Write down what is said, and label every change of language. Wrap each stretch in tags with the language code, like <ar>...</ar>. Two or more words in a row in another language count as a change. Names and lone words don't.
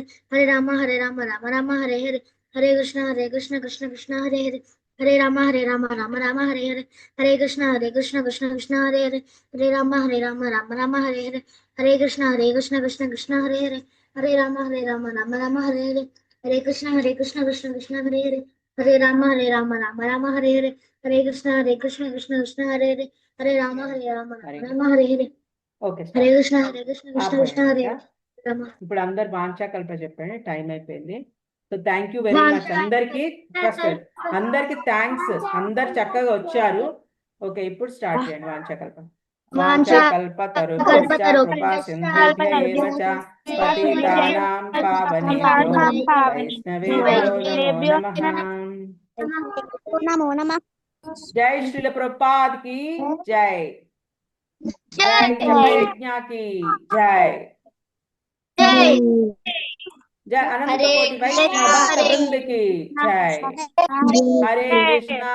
<sa>హరే రామ రామ హరే హరే హరే కృష్ణ కృష్ణ కృష్ణ హరే హరే హరే రామ రామ హరే హరే హరే కృష్ణ కృష్ణ కృష్ణ హరే హరే హరే రామ రామ హరే హరే హరే కృష్ణ కృష్ణ కృష్ణ హరే హరే హరే రామ రామ హరే హరే హరే కృష్ణ కృష్ణ కృష్ణ హరే హరే హరే రామ రామ హరే హరే హరే కృష్ణ కృష్ణ కృష్ణ హరే హరే హరే రామ రామ హరే హరే ఓకే హరే కృష్ణ కృష్ణ కృష్ణ హరే రామ.</sa> <te>ఇప్పుడు అందరు వాంఛాకల్ప చెప్పండి, టైం అయిపోయింది. సో</te> <en>thank you very much</en> <te>అందరికి. ఫస్ట్ అందరికి థ్యాంక్స్, అందరు చక్కగా వచ్చారు. ఓకే ఇప్పుడు స్టార్ట్ చేయండి వాంఛాకల్ప.</te> <sa>వాంఛాకల్పతరుభ్యశ్చ కృపా సింధుభ్య ఏవ చ పతితానాం పావనేభ్యో వైష్ణవేభ్యో నమో నమః.</sa> <hi>जय श्रील प्रभुपाद की जय. जय जपयज्ञ की जय. जय अनंत कोटि वैष्णव भक्त वृंद की जय. हरे कृष्णा</hi>